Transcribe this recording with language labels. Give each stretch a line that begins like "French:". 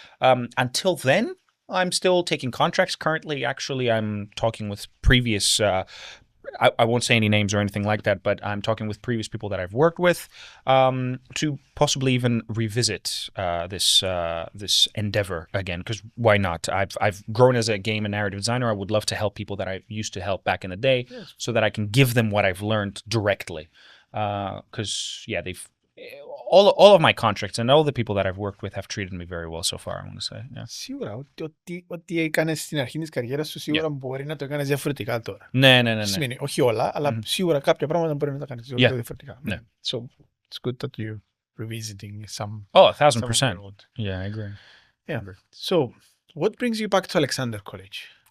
English: Until then, I'm still taking contracts. Currently, actually, I'm talking with previous I won't say any names or anything like that, but I'm talking with previous people that I've worked with to possibly even revisit this endeavor again. Because why not? I've grown as a game and narrative designer. I would love to help people that I used to help back in the day, Yes. so that I can give them what I've learned directly. Because they've all of my contracts and all the people that I've worked with have treated me very well so far, I want to say. Yeah.
Greek: Σίγουρα, ό,τι έκανες στην αρχή της καριέρας σου, σίγουρα μπορεί να το έκανες διαφορετικά τώρα. Ναι. Σημαίνει, όχι όλα, αλλά σίγουρα κάποια πράγματα μπορεί να τα κάνεις διαφορετικά. Ναι.
English: So, it's good that you're revisiting some... Oh, some of 1,000%. your old. Yeah, I agree. Yeah. So, what brings you back to Alexander College?